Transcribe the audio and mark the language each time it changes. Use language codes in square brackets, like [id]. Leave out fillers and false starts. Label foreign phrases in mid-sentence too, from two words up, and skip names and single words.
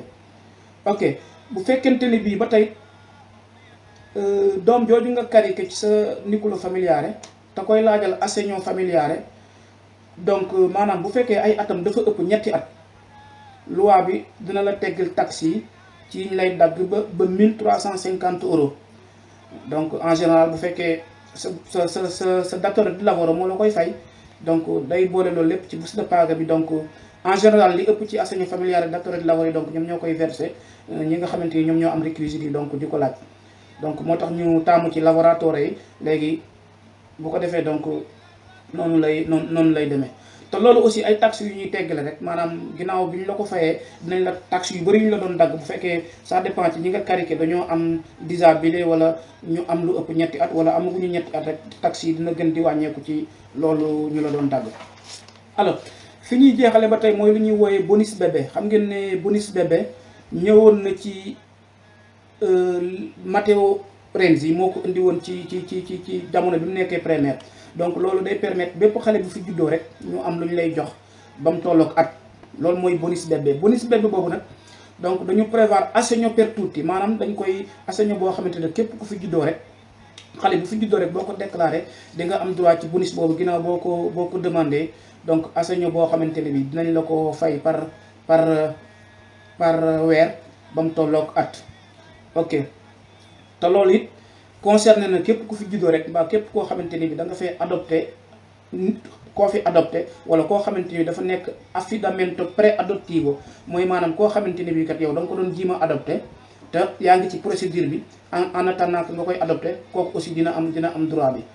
[wo] ok bu fekkente ni bii ba tey doom jooju nga karike ci sa [it] nucleo familiare [wo] te koy laajal [it] assegno familiare [wo] donc maanaam bu fekkee ay atam dafa ëpp ñetti at loi bi dina la teggil taxe yi ci ñu lay dagg ba 1350 euros. donc [fr] en général [wo] bu fekkee sa [it] datore di lavoro [wo] moo la koy fay donc day boole loolu lépp ci [it] busta paga [wo] bi. donc [fr] en général [wo] li ëpp ci [it] assegno familiare datore di lavoro [wo] yi donc ñoom ñoo koy versé ñi nga xamante ni ñoom ñoo am réquisites yi donc di ko laaj. donc moo tax ñu taamu ci lavoratore yi léegi bu ko defee donc noonu lay demee. te loolu aussi ay taxes yu ñuy teggale rek maanaam ginnaaw bi ñu la ko fayee dinañ la taxes yu bëri ñu la doon dagg bu fekkee [fr] ça dépend [wo] ci ñi nga karike dañoo am disabile wala ñu am lu ëpp ñetti at wala amaguñu ñetti at rek taxes yi dina gën di wàññeeku ci loolu ñu la doon dagg. alors fi ñuy jeexale ba tey mooy lu ñuy wooyee [fr] bonus bébé. [wo] xam ngeen ne [fr] bonus bébé [wo] ñëwoon na ci Matteo Renzi moo ko indi woon ci jamono bi mu nekkee primaire. donc loolu day permettre bépp xale bu fi juddoo rek ñu am lu ñu lay jox ba mu tolloog at loolu mooy [fr] bonus bébé. bonus bébé [wo] boobu nag donc dañu prévoir [it] assegno per tutti [wo] maanaam dañ koy assegno boo xamante ne képp ku fi juddoo rek xale bu fi juddoo rek boo ko déclaré di nga am droit ci bonus boobu ginnaaw boo ko demandé. donc assegno boo xamante ne bi dinañ la ko fay par weer ba mu tolloog at. ok te loolu it concerné na képp ku fi juddoo rek mbaa képp koo xamante ni bi da nga fay adopté koo fi adopté wala koo xamante ni dafa nekk [it] affidamento pre-adottivo [wo] mooy maanaam koo xamante ni bii kat yow da nga ko doon jiima adopté te yaa ngi ci procédure bi [fr] en attendant que [wo] nga koy adopté kooku aussi dina am droit bi.